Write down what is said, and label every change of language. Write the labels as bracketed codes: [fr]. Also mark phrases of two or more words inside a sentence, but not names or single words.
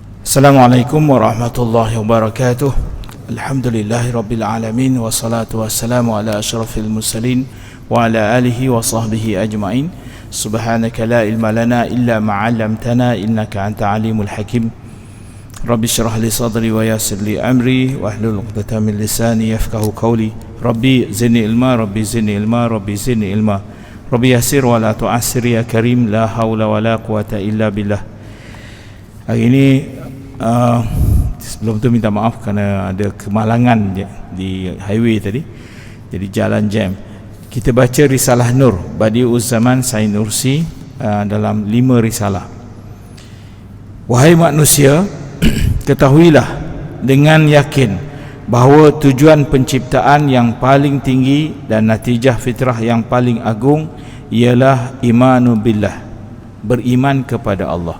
[ar] السلام عليكم ورحمة الله وبركاته. الحمد لله رب العالمين، والصلاة والسلام على أشرف المرسلين وعلى آله وصحبه أجمعين. سبحانك لا علم لنا إلا ما علمتنا إنك أنت العليم الحكيم. رب اشرح لي صدري ويسر لي أمري واحلل عقدة من لساني يفقهوا قولي. رب زدني علما، رب زدني علما، رب زدني علما. رب يسر ولا تعسر يا كريم، لا حول ولا قوة إلا بالله. [ms] Hari ini sebelum tu minta maaf kerana ada kemalangan di highway tadi, jadi jalan jam. Kita baca Risalah Nur Badi'uz Zaman Said Nursi dalam 5 risalah. Wahai manusia, ketahuilah dengan yakin bahawa tujuan penciptaan yang paling tinggi dan natijah fitrah yang paling agung ialah [ar] إيمان بالله, [ms] beriman kepada Allah.